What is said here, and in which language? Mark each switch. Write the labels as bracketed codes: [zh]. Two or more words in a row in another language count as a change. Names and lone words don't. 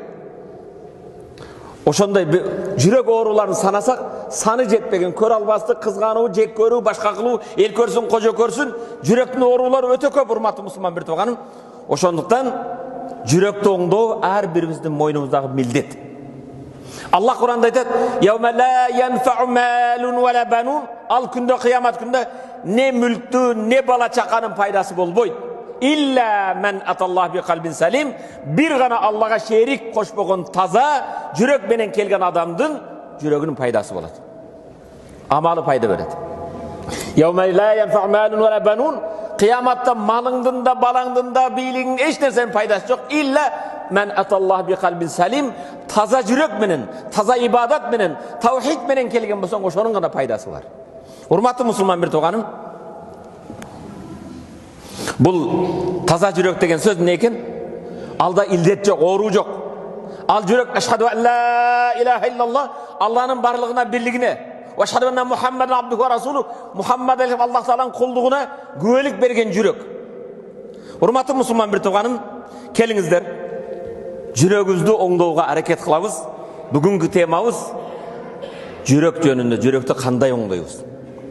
[ky] Ошондой жүрөк ооруларын санасак, саны жетпеген, көрө албастык, кызгануу, жек көрүү, башка кылуу, эл көрсүн, кожо көрсүн, жүрөктүн оорулары өтө көп, урматтуу мусулман бир тууганым. Ошондуктан жүрөктү оңдоо ар бирибиздин мойнубуздагы милдет. Аллах Кур'анда айтат: [ar] "يوم لا ينفع مال ولا بنون." [ky] Ал күндө, кыямат күндө не мүлктү, не бала чаканын пайдасы болбойт. [ar] إلا من أتى الله بقلب سليم. [ky] Бир гана Аллахка шерик кошпогон таза жүрөк менен келген адамдын жүрөгүнүн пайдасы болот. Амалы пайда берет. [ar] يوم لا ينفع مال ولا بنون. [ky] Kıyamatта малыңдын да, балаңдын да, бийлигиң эч нерсенин пайдасы жок. [ar] إلا من أتى الله بقلب سليم. [ky] Таза жүрөк менен, таза ибадат менен, таухид менен келген болсоң, ошонун гана пайдасы бар. Урматтуу мусулман бир тууганым, бул таза жүрөк деген сөз эмне экен? Алда илдет жок, оору жок. Ал жүрөк [ar] أشهد أن لا إله إلا الله, [ky] Алланын барлыгына, бирлигине, [ar] وأشهد أن محمدا عبده ورسوله, [ky] Мухаммад Аллах тааланын кулдугуна күбөлүк берген жүрөк. Урматтуу мусулман бир тууганым, келиңиздер, жүрөгүбүздү оңдоого аракет кылабыз. Бүгүнкү темабыз жүрөк жөнүндө, жүрөктү кандай оңдойбуз?